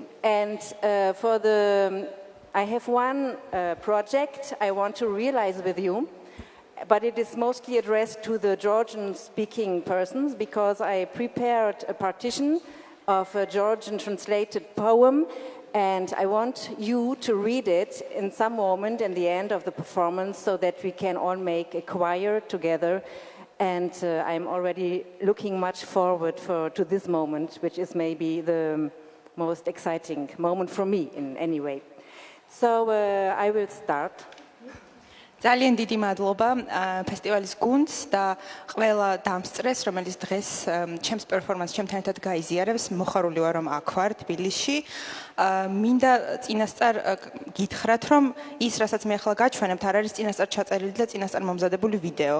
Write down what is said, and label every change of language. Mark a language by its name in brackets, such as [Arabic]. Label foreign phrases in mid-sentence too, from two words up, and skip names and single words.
[English] And I have one project I want to realize with you, but it is mostly addressed to the Georgian-speaking persons because I prepared a partition of a Georgian translated poem, and I want you to read it in some moment in the end of the performance so that we can all make a choir together. And I'm already looking much forward to this moment, which is maybe the most exciting moment for me in any way. So I will start. [Georgian] ძალიან დიდი მადლობა ფესტივალის გუნდს და ყველა დამსწრეს, რომელიც დღეს ჩემს პერფორმანსს ჩემთან ერთად გაიზიარებს. მოხარული ვარ, რომ აქ ვარ თბილისში. მინდა წინასწარ გითხრათ, რომ ის, რასაც მე ახლა გაჩვენებთ, არ არის წინასწარ ჩაწერილი და წინასწარ მომზადებული ვიდეო.